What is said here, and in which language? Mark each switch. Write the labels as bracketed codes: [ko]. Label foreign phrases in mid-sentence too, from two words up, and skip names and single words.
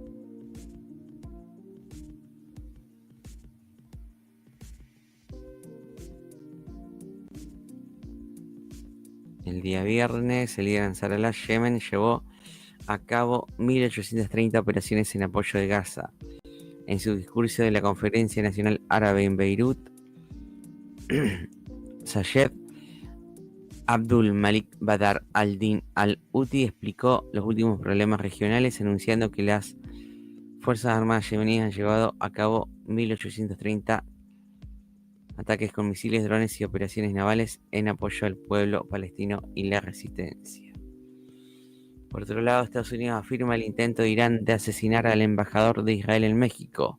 [es] El día viernes, el líder Ansarallah, Yemen, llevó a cabo 1.830 operaciones en apoyo de Gaza. En su discurso de la Conferencia Nacional Árabe en Beirut, Sayed Abdul Malik Badr al-Din al-Houthi explicó los últimos problemas regionales, anunciando que las Fuerzas Armadas yemeníes han llevado a cabo 1.830 ataques con misiles, drones y operaciones navales en apoyo al pueblo palestino y la resistencia. Por otro lado, Estados Unidos afirma el intento de Irán de asesinar al embajador de Israel en México.